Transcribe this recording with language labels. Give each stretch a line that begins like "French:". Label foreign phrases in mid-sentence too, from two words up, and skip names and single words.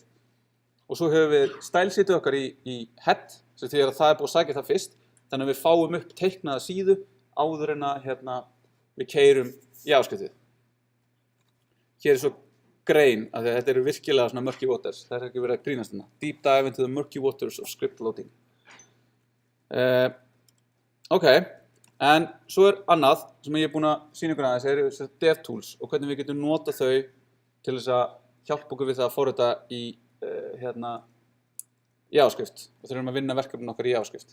Icelandic: Og svo höfum við style-sheetið okkar í head, sem þýðir að það er búið að sækja það fyrst, þannig að við fáum upp teiknaða síðu áður en að við keyrum JavaScriptið. Hér er svo grein, af því að þetta eru virkilega svona
English: murky waters,
Icelandic: það er ekki verið að grínast þarna.
English: Deep dive into the murky waters of script loading.
Icelandic: Ok, en svo er annað sem ég er búin að sýna ykkur aðeins, eru DevTools og hvernig við getum notað þau til þess að hjálpa okkur við það að forrita í JavaScript og þurfum að vinna verkefnin okkar í JavaScript.